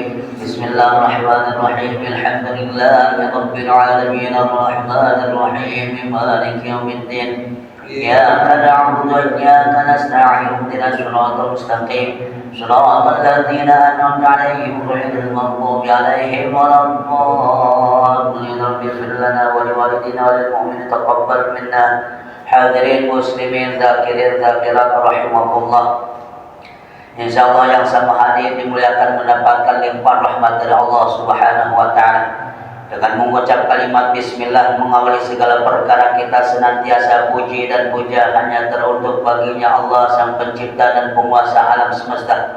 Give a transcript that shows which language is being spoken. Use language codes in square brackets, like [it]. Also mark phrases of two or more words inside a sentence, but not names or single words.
[ar] بسم الله الرحمن الرحيم. الحمد لله رب العالمين الرحمن الرحيم مالك يوم الدين. إياك نعبد وإياك نستعين اهدنا الصراط المستقيم صراط الذين أنعمت عليهم غير المغضوب عليهم ولا الضالين. اغفر لنا ولوالدينا وللمؤمنين تقبل منا. حاضرين مسلمين ذاكرين ذاكرات رحمكم الله. [id] Insyaallah yang sama hadir dimuliakan mendapatkan limpahan rahmat dari Allah [ar] سبحانه وتعالى. [id] Dengan mengucap kalimat bismillah mengawali segala perkara, kita senantiasa puji dan puja hanya teruntuk baginya Allah sang pencipta dan penguasa alam semesta.